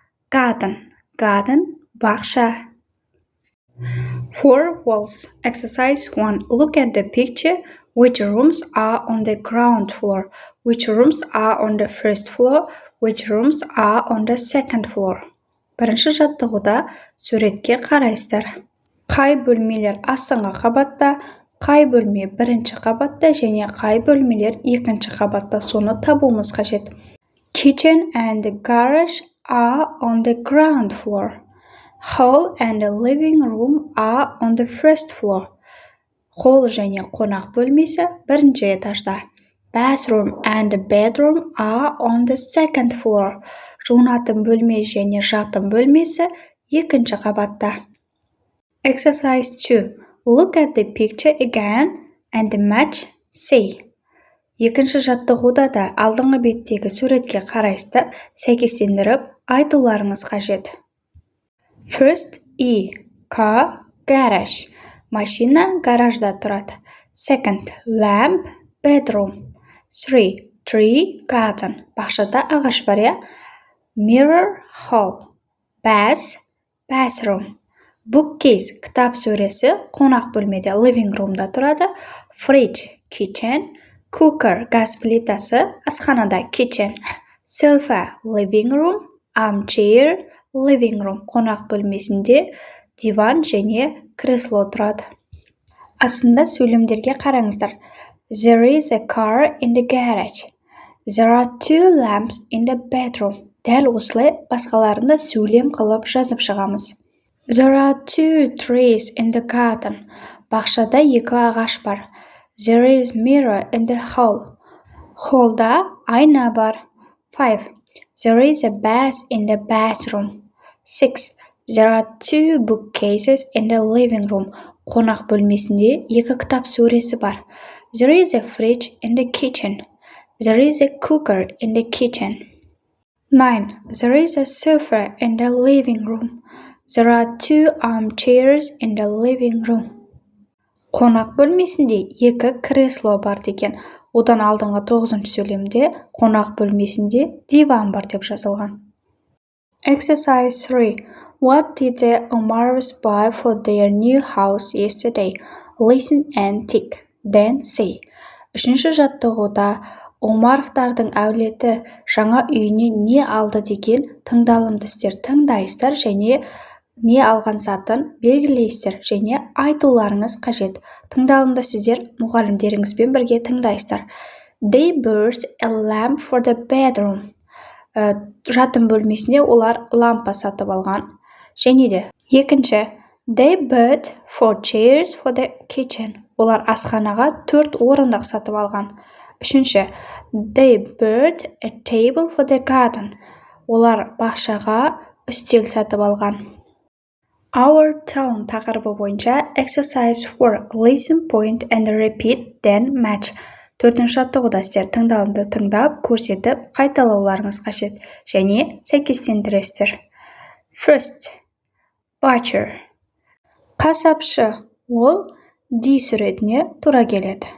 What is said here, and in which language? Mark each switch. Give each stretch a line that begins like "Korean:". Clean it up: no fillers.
English: Garden,
Kazakh: бақша.
English: 4 walls. Exercise 1. Look at the picture. Which rooms are on the ground floor? Which rooms are on the first floor? Which rooms are on the second floor?
Kazakh: Бірінші жаттығуда суретке қарайсыздар. Қай бөлмелер астыңғы қабатта, қай бөлме бірінші қабатта және қай бөлмелер екінші қабатта, соны табуымыз қажет.
English: Kitchen and the garage are on the ground floor. Hall and the living room are on the first floor.
Kazakh: Холл және қонақ бөлмесі бірінші этажда.
English: Bathroom and the bedroom are on the second floor.
Kazakh: Жуынатын бөлме және жатын бөлмесі екінші қабатта.
English: Exercise 2. Look at the picture again and match say.
Kazakh: Екінші жаттығуда да алдыңғы беттегі суретке қарайсыздар, сәйкестендіріп айтуларыңыз қажет.
English: First car, garage.
Kazakh: Машина гаражда тұрады.
English: Second, lamp, bedroom. 3, tree, garden.
Kazakh: Бақшада ағаш бар, я?
English: Mirror, hall. Bathroom.
Kazakh: Bookcase, кітап сөресі, қонақ бөлмеде, living roomда тұрады.
English: Fridge, kitchen. Cooker, газ плитасы, асханада, kitchen. Sofa, living room. Armchair, living room.
Kazakh: Қонақ бөлмесінде диван және кресло тұрады. Астында сөйлемдерге қараңыздар.
English: There is a car in the garage. There are 2 lamps in the bedroom.
Kazakh: Дәл осылай басқаларында сөйлем қылып жазып шығамыз.
English: There are 2 trees in the garden.
Kazakh: Бақшада 2 ағаш бар.
English: There is mirror in the hall.
Kazakh: Холлда айна бар. 5.
English: There is a bath in the bathroom. 6. There are 2 bookcases in the living room.
Kazakh: Қонақ бөлмесінде 2 кітап сөресі бар.
English: There is a fridge in the kitchen. There is a cooker in the kitchen. 9. There is a sofa in the living room. There are 2 armchairs in the living room.
Kazakh: Қонақ бөлмесінде 2 кресло бар деген. Одан алдыңғы 9-шы сөйлемде қонақ бөлмесінде диван бар деп жазылған.
English: Exercise 3. What did the Omars buy for their new house yesterday? Listen and tick. Then say.
Kazakh: 3-ші жаттығуда Омаровтардың әулеті жаңа үйіне не алды деген тыңдалымды істер тыңдайсыздар және не алған затын белгілейсіздер және айтуларыңыз қажет. Тыңдалымды сіздер мұғалімдеріңізбен бірге тыңдайсыздар.
English: They bought a lamp for the bedroom.
Kazakh: Жатын бөлмесіне олар лампа сатып алған. Және де екінші,
English: they bought 4 chairs for the kitchen.
Kazakh: Олар асханаға 4 орындық сатып алған.
English: Үшінші, they bought a table for the garden.
Kazakh: Олар бақшаға үстел сатып алған.
English: Our town
Kazakh: тақырыбы бойынша
English: exercise 4. Listen, point and repeat, then match.
Kazakh: 4-ші жаттығуда сіздер тыңдалымды тыңдап, көрсетіп, қайталауларыңыз қажет және сәйкестендіресіздер.
English: First, butcher. Қасапшы.
Kazakh: Ол D суретіне тура келеді.